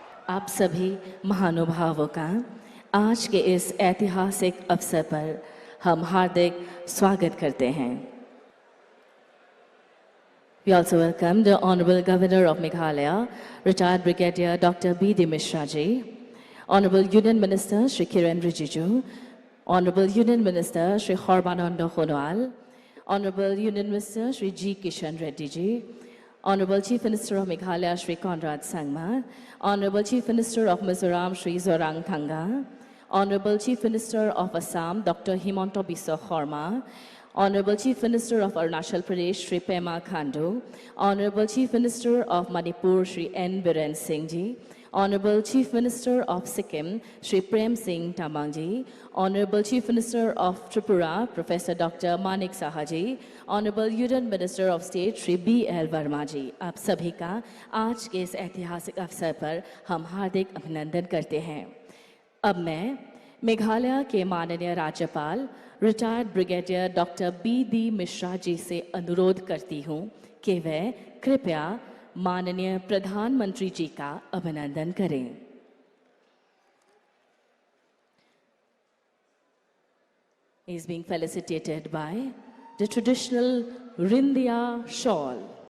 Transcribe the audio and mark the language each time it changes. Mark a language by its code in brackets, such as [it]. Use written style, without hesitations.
[hi] आप सभी महानुभावों का आज के इस ऐतिहासिक अवसर पर हम हार्दिक स्वागत करते हैं। [en] We also welcome the Honorable Governor of Meghalaya, retired Brigadier Dr. B.D. Mishra ji, Honorable Union Minister Shri Kiren Rijiju, Honorable Union Minister Shri Horbananda Khonowal, Honorable Union Minister Shri G. Kishan Reddy ji, Honorable Chief Minister of Meghalaya Shri Conrad Sangma, Honorable Chief Minister of Mizoram Shri Zorang Thanga, Honorable Chief Minister of Assam Dr. Himanta Biswa Sarma, Honorable Chief Minister of Arunachal Pradesh Shri Pema Khandu, Honorable Chief Minister of Manipur Shri N. Biren Singh ji, Honorable Chief Minister of Sikkim Shri Prem Singh Tamang ji, Honorable Chief Minister of Tripura Professor Dr. Manik Saha ji, Honorable Union Minister of State Shri B.L. [hi] Verma ji, आप सभी का आज के इस ऐतिहासिक अवसर पर हम हार्दिक अभिनंदन करते हैं। अब मैं मेघालय के माननीय राज्यपाल retired brigadier doctor BD. Mishra ji से अनुरोध करती हूं कि वे कृपया माननीय प्रधानमंत्री जी का अभिनंदन करें। [en] He is being felicitated by the traditional Rindia shawl.